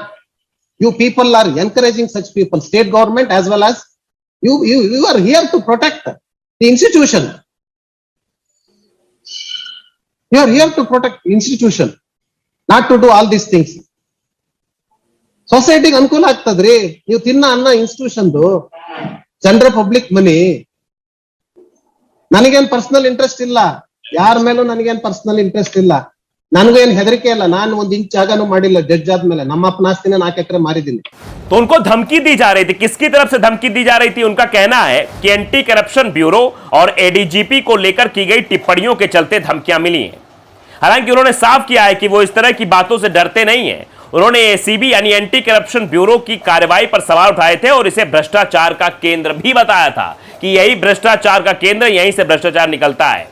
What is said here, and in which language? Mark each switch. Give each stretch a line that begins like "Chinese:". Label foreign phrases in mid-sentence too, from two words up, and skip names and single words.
English: You people are encouraging such people, state government as well as you are here to protect the institution. You are here to protect the institution, not to do all these things.
Kannada: Society ಅನುಕೂಲ ಆಗ್ತದ್ರಿ, ನೀವು ತಿನ್ನ ಅನ್ನ ಇನ್ಸ್ಟಿಟ್ಯೂಷನ್ ಜನರ
English: public money.
Kannada: ನನಗೇನ್
English: personal interest
Kannada: ಇಲ್ಲ, ಯಾರ ಮೇಲೂ ನನಗೇನ್
English: personal interest
Kannada: ಇಲ್ಲ, ನನಗೂ ಏನು ಹೆದರಿಕೆ ಇಲ್ಲ, ನಾನು ಒಂದು ಇಂಚ್ ಜಾಗನೂ ಮಾಡಿಲ್ಲ ಜಡ್ಜ್ ಆದ್ಮೇಲೆ, ನಮ್ಮಪ್ಪನ ಆಸ್ತಿನ 4 ಎಕರೆ ಮಾರಿದ್ದೀನಿ।
Hindi: तो उनको धमकी दी जा रही थी। किसकी तरफ से धमकी दी जा रही थी? उनका कहना है कि एंटी करप्शन ब्यूरो और ADGP को लेकर की गई टिप्पणियों के चलते धमकियां मिली हैं। हालांकि उन्होंने साफ किया है कि वो इस तरह की बातों से डरते नहीं हैं। उन्होंने ACB यानी एंटी करप्शन ब्यूरो की कार्रवाई पर सवाल उठाए थे और इसे भ्रष्टाचार का केंद्र भी बताया था कि यही भ्रष्टाचार का केंद्र, यहीं से भ्रष्टाचार निकलता है।